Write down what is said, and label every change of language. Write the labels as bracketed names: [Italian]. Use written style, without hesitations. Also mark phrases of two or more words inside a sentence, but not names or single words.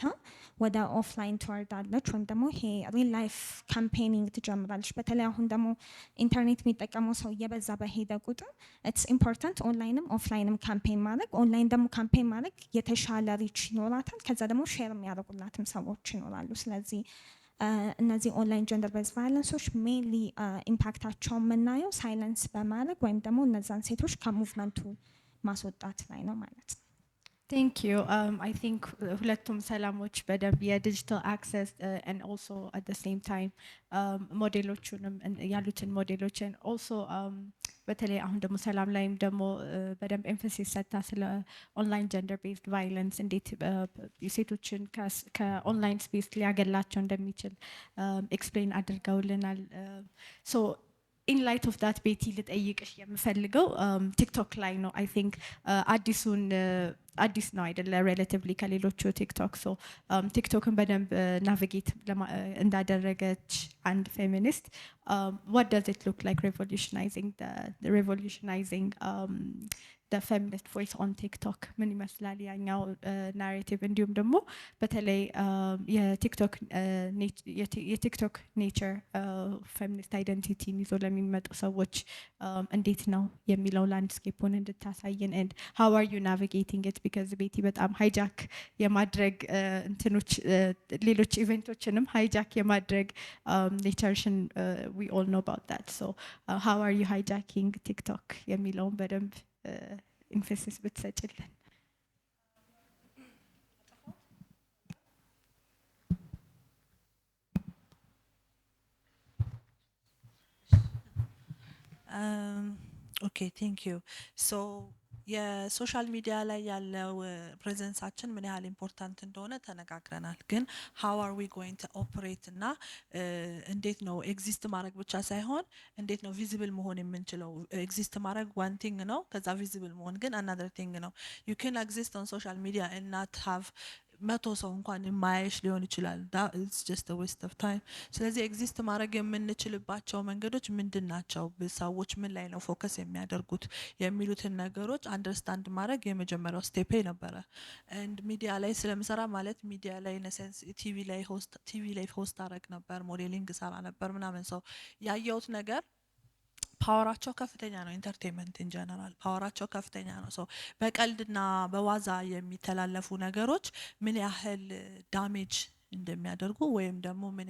[Amharic] ወደ ኦፍላይን ትወርዳለች ወይም ደግሞ ይሄ [English] real life campaigning [Amharic] ትጀምራለች። በተለይ አሁን ደግሞ ኢንተርኔት የሚጠቀመው ሰው እየበዛ በሄደ ቁጥር [English] it's important [Amharic] ኦንላይንም ኦፍላይንም ካምፔን ማድረግ። ኦንላይን ደግሞ ካምፔን ማድረግ የተሻለ ሪች ይኖራታል። ከዛ ደግሞ ሼር የሚያደርጉላትም ሰዎች ይኖራሉ። ስለዚህ እነዚህ [English] online gender base violences [Amharic] ሜንሊ ኢምፓክታቸው የምናየው ሳይለንስ በማድረግ ወይም ደግሞ እነዛን ሴቶች ከሙቭመንቱ ማስወጣት ላይ ነው ማለት ነው። [English] thank you I think [Amharic] ሁለቱም ሰላሞች በደንብ የዲጂታል አክሰስ [English] and also at the same time [Amharic] ሞዴሎቹንም ያሉትን ሞዴሎችን also በተለይ አሁን ደግሞ ሰላም ላይም ደግሞ በደንብ ኤምፋሲስ ሰጥታ ስለ [English] online gender based violence [Amharic] እንዴት ሴቶችን ከኦንላይን ስፔስ ሊያገላቸው እንደሚችል ኤክስፕሌን አድርገውልናል። [English] so in light of that [Amharic] ቤቲ ልጠይቅሽ የምፈልገው ቲክቶክ ላይ ነው [English] I think [Amharic] አዲስ ነው አይደለ relatively ከሌሎቹ ቲክቶክ so ቲክቶክን በደንብ ናቪጌት እንዳደረገች አንድ ፌሚኒስት [English] what does it look like revolutionizing the feminist voice on TikTok [Amharic] ምን ይመስላል ያኛው ናሬቲቭ እንዲሁም ደግሞ በተለይ የቲክቶክ ኔቸር [English] feminist identity [Amharic] ይዞ ለሚመጡ ሰዎች እንዴት ነው የሚለው ላንድስኬፑን እንድታሳየን [English] and how are you navigating it because [Amharic] ቤቲ በጣም ሃይጃክ የማድረግ እንትኖች ሌሎች ኢቨንቶችንም ሃይጃክ የማድረግ ኔቸርሽን [English] we all know about that so how are you hijacking TikTok [Amharic] የሚለውን በደንብ emphasis ብትሰጪልን [English] okay thank you so [Amharic] የሶሻል ሚዲያ ላይ ያለው ፕሬዘንሳችን ምን ያህል ኢምፖርታንት እንደሆነ ተነጋግረናል ግን [English] how are we going to operate [Amharic] እና እንዴት ነው ኤግዚስት ማድረግ ብቻ ሳይሆን እንዴት ነው ቪዚብል መሆን የምንችለው ኤግዚስት ማድረግ [English] one thing [Amharic] ነው ከዛ ቪዚብል መሆን ግን [English] another thing [Amharic] ነው [English] you can exist on social media and not have [Amharic] መቶ ሰው እንኳን የማያይሽ ሊሆን ይችላል [English] that is just a waste of time [Amharic] ስለዚህ ኤግዚስት ማድረግ የምንችልባቸው መንገዶች ምንድናቸው ሰዎች ምን ላይ ነው ፎከስ የሚያደርጉት የሚሉትን ነገሮች አንደርስታንድ ማድረግ የመጀመሪያው ስቴፕ ነበረ and ሚዲያ ላይ ስለምሰራ ማለት ሚዲያ ላይ [English] in a sense [Amharic] ቲቪ ላይ ሆስት አደረግ ነበር ሞዴሊንግ ሰራ ነበር ምናምን ሰው ያየሁት ነገር ፓወራቸው ከፍተኛ ነው [English] entertainment in general [Amharic] ፓወራቸው ከፍተኛ ነው ሶ በቀልድና በዋዛ የሚተላለፉ ነገሮች ምን ያህል ዳሜጅ እንደሚያደርጉ ወይም ደግሞ ምን